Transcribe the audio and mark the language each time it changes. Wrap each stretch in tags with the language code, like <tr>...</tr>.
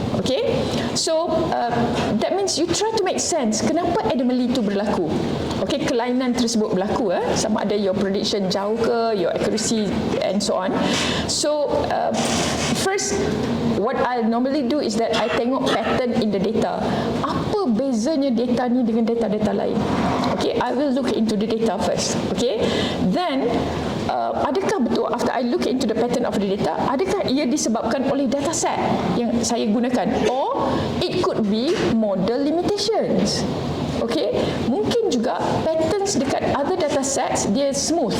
<en>Okay, so that means you try to make sense</en> <ms>kenapa</ms> <en>anomaly</en> <ms>itu berlaku. Okay, kelainan tersebut berlaku, sama ada</ms> <en>your prediction</en> <ms>jauh ke,</ms> <en>your accuracy and so on. So first, what I normally do is that I</en> <ms>tengok</ms> <en>pattern in the data.</en> <ms>Apa bezanya data ni dengan data-data lain?</ms> <en>Okay, I will look into the data first.</en> <ms>Okay, then adakah betul</ms> <en>after I look into the pattern of the data,</en> <ms>adakah ia disebabkan oleh data set yang saya gunakan,</ms> <en>or it could be model limitations.</en> <ms>Okay, mungkin juga</ms> <en>patterns</en> <ms>dekat</ms> <en>other data sets</en> <ms>dia</ms> <en>smooth.</en>